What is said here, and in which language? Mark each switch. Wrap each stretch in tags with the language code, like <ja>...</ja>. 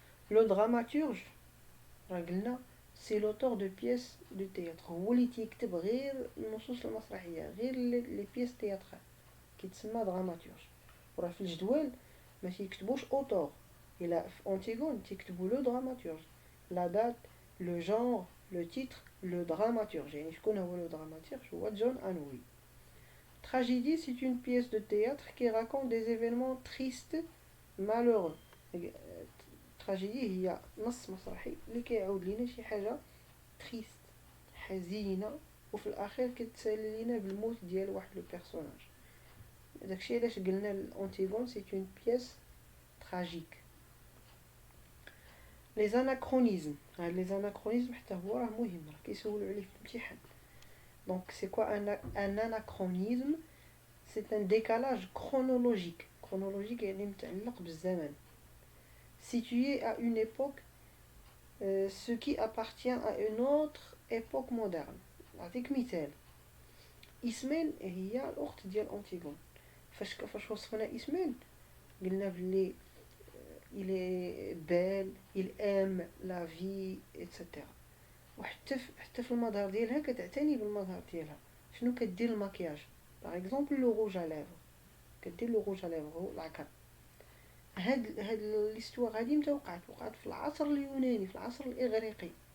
<ar>لو دراماتورج راه قلنا سي لوتور دو بيس دو تياتر، هو اللي تيكتب غير النصوص المسرحيه، غير لي بيس تياترال، كيتسمى دراماتورج. وراه في الجدول ما تيكتبوش اوتور، الا في اونتيغون تيكتبوا لو دراماتورج، لا دات، لو جونر، لو تيتر، لو دراماتورج. يعني شكون هو لو دراماتورج؟ هو جون انوي.</ar> <fr>Tragédie, c'est une pièce de théâtre qui raconte des événements tristes, malheureux.</fr> <ar>تراجيدي هي نص مسرحي اللي كيعاود لينا شي حاجه تريست، حزينه، وفي الاخير كتسالي لينا بالموت ديال واحد لو بيرسوناج. داكشي علاش قلنا الانتيغون سي اون بياس تراجيك. لي زاناكرونيزم، هاد لي زاناكرونيزم حتى هو راه مهم، راه كيسولوا عليه في الامتحان.</ar> <fr>دونك سي كوا ان اناكرونيزم؟ C'est un décalage chronologique</fr> <ar>chronologique يعني متعلق بالزمن.</ar> <fr>Situé à une époque ce qui appartient à une autre époque moderne.</fr> <ar>نعطيك مثال. إسمين هي الأخت ديال أنتيغون. فاش وصفنا إسمين قلنا بلي</ar> <fr>il est belle, il aime la vie, etc.</fr> <ar>حتى في المظهر ديالها كتعتني بالمظهر ديالها. شنو كدير المكياج؟ باغ اكزومبل لو روج ا ليفر، كدير لو روج ا ليفر هو العكر. هاد ليستوار هادي متى وقعت في العصر اليوناني، في العصر الاغريقي.</ar>